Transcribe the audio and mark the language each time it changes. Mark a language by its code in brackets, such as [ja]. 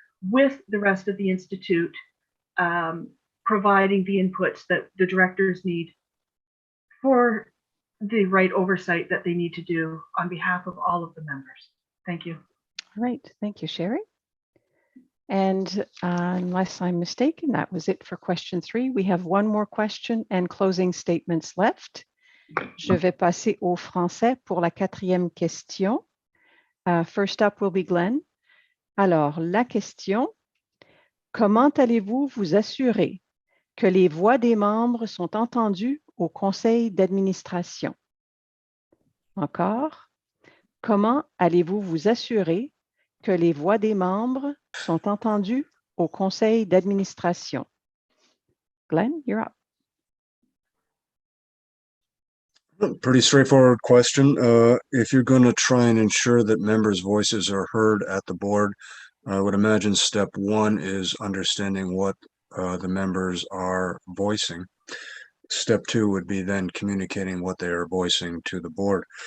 [en] with the rest of the Institute, providing the inputs that the directors need for the right oversight that they need to do on behalf of all of the members. Thank you. All right, thank you, Sherry. And unless I'm mistaken, that was it for question 3. We have one more question and closing statements left. [fr] Je vais passer au français pour la 4e question. [en] First up will be Glenn. [fr] Alors, la question, comment allez-vous vous assurer que les voix des membres sont entendues au conseil d'administration? Encore, comment allez-vous vous assurer que les voix des membres sont entendues au conseil d'administration? [en] Glenn, you're up. Pretty straightforward question. If you're going to try and ensure that members' voices are heard at the board, I would imagine step 1 is understanding what the members are voicing. Step 2 would be then communicating what they are voicing to the board.